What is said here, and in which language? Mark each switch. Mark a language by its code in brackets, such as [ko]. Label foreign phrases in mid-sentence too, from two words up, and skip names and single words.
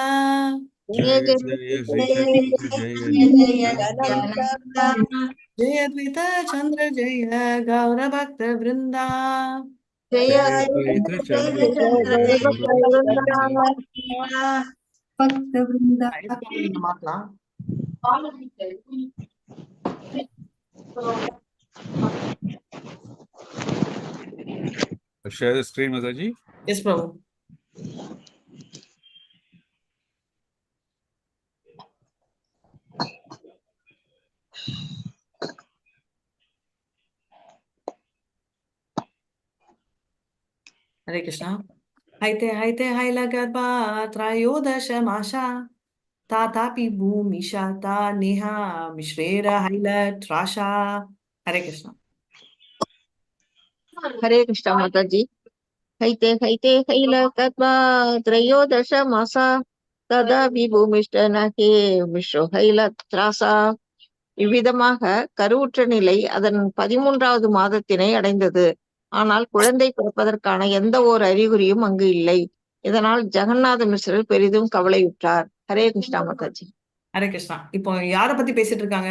[bn] জয় জয় শ্রী চৈতন্য জয় নিত্যানন্দ. জয় অদ্বৈত চন্দ্র জয় গৌর ভক্ত বৃন্দ. জয় অদ্বৈত চন্দ্র জয় গৌর ভক্ত বৃন্দ. [ta] நீங்க மாத்தலாம். [en] Share the screen, Mataji. Yes, Prabhu. Hare Krishna. [bn] হৈতে হৈল গর্ভ ত্রয়োদশ মাস তথাপি ভূমিষ্ঠ তা নহে মিশ্রের হৈল ত্রাস. Hare Krishna. Hare Krishna Mataji. হৈতে হৈল গর্ভ ত্রয়োদশ মাস তথাপি ভূমিষ্ঠ-নহে মিশ্রের হৈল ত্রাস. [ta] இவ்விதமாக கருவுற்ற நிலை அதன் 13வது மாதத்தினை அடைந்தது. ஆனால் குழந்தை பிறப்பதற்கான எந்த ஓர் அறிகுறியும் அங்கு இல்லை. இதனால் ஜெகநாத மிஸ்ரர் பெரிதும் கவலையுற்றார். ஹரே கிருஷ்ணா மாதாஜி. ஹரே கிருஷ்ணா. இப்போ யார பத்தி பேசிட்டு இருக்காங்க?